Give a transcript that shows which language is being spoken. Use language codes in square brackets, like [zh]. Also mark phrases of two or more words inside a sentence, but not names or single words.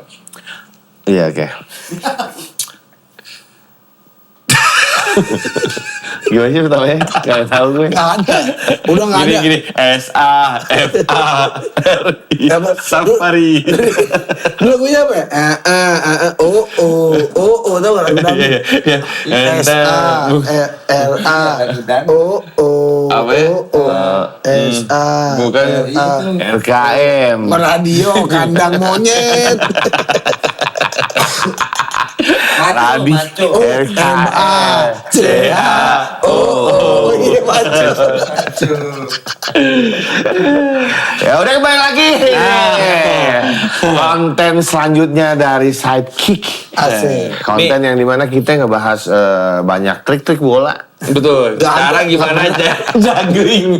[id] Iya, oke. Gimana sih pertamanya? Gak tau gue. Nggak ada. Udah nggak ada. Gini, S-A-F-A-R-I. Safari. Dulu lagunya apa ya? Tau gak lagu dangdut? S-A-R-A-O-O. Apa ya? S-A. Bukan. RKM. Radio kandang monyet. Radi. M-A-C-H-O-O. Iya, maco. Ya udah, kembali lagi. Konten selanjutnya dari Sidekick. Asik. Konten yang dimana kita ngebahas banyak trik-trik bola. Betul. Cara gimana aja juggling.